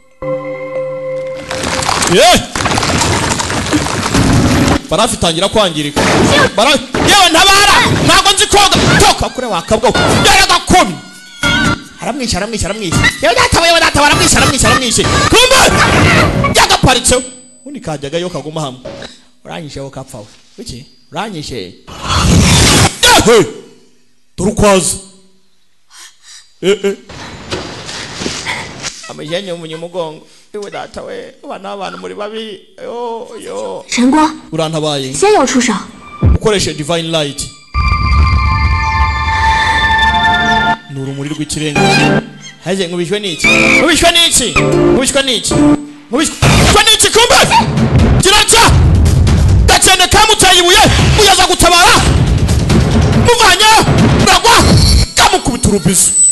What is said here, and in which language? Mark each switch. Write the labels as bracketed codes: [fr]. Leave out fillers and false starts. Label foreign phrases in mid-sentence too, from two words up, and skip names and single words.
[rw] barafu itangira kwangirika yewe ntabara ntago nzi koga toka kure wakabwa yaragakomi aramwisha yewe data baramwisha kumbe yagaparitse undi kajyaga yo kaguma hamwe uranyishe wo kapfawe iki uranyishe turukwaza amejenye umunyumugongo iwe data we bana abantu muri babi yo [zh] 神光 [rw] urantabaye [zh] 先要出手 [rw] ukoreshe [en] divine light [rw] nurumuri rw'ikirenga haje ngubishwe niki kumbe kiracha gacene kamutaye ibuye uyaza gutabara muvanya ragwa kamukubita urubizo